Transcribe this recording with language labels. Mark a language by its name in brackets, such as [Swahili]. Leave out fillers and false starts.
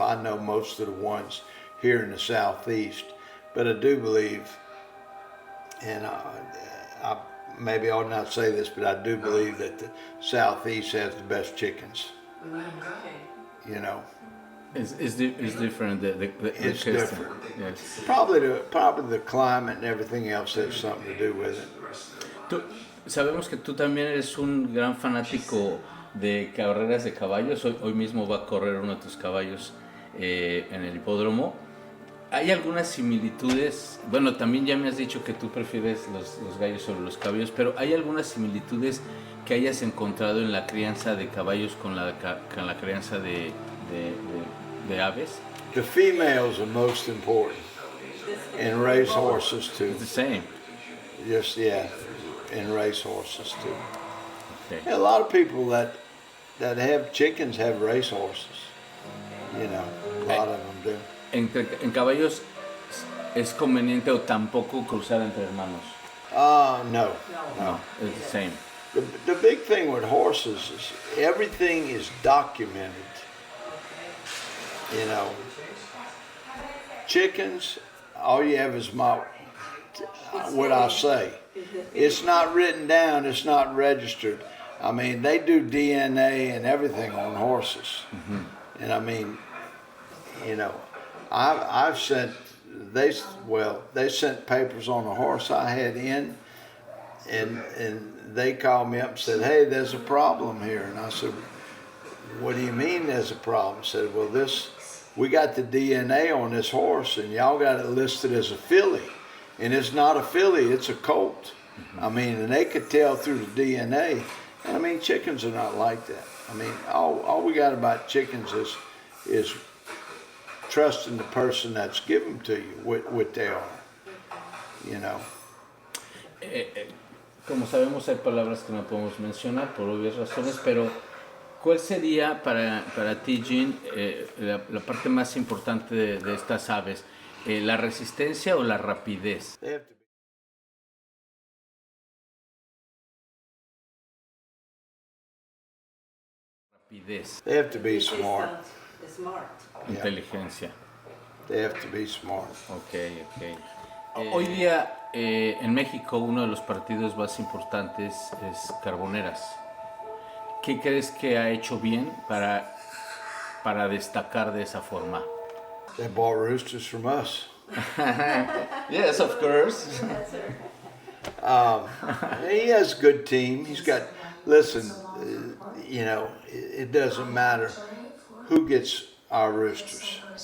[English] I know most of the ones here in the southeast, but I do believe, and I maybe I ought not say this, but I do believe that the southeast has the best chickens. You know, it's different. It's different. Yes. Probably the climate and everything else has something to do with it. [Spanish] Sabemos que tú también eres un gran fanático de carreras de caballos. Hoy mismo va a correr uno de tus caballos en el hipódromo. ¿Hay algunas similitudes? Bueno, también ya me has dicho que tú prefieres los gallos sobre los caballos, pero ¿hay algunas similitudes que hayas encontrado en la crianza de caballos con la crianza de aves? [English] The females are most important, and race horses too. It's the same. Just and race horses too. Okay. And a lot of people that have chickens have race horses. You know, a lot of them do. [Spanish] En caballos es conveniente o tampoco cruzar entre hermanos. [English] No. It's the same. The big thing with horses is everything is documented. You know, chickens, all you have is what I say. It's not written down, it's not registered. I mean, they do DNA and everything on horses. Mm-hmm. And I mean, you know, I've sent, they sent papers on a horse I had in, and they called me up and said, hey, there's a problem here. And I said, what do you mean there's a problem? I said, well, we got the DNA on this horse, and y'all got it listed as a filly. And it's not a filly, it's a colt. I mean, and they could tell through the DNA. And I mean, chickens are not like that. I mean, all we got about chickens is trusting the person that's given to you what they are, you know. [Spanish] Como sabemos, hay palabras que no podemos mencionar por obvias razones, pero ¿cuál sería para ti, Gene, la parte más importante de estas aves? ¿La resistencia o la rapidez? [English] They have to be smart. [Spanish] Inteligencia. [English] They have to be smart. Okay. [Spanish] Hoy día en México uno de los partidos más importantes es Carboneras. ¿Qué crees que ha hecho bien para destacar de esa forma? [English] They bought roosters from us. Yes, of course. He has a good team. He's got, listen, you know, it doesn't matter who gets our roosters.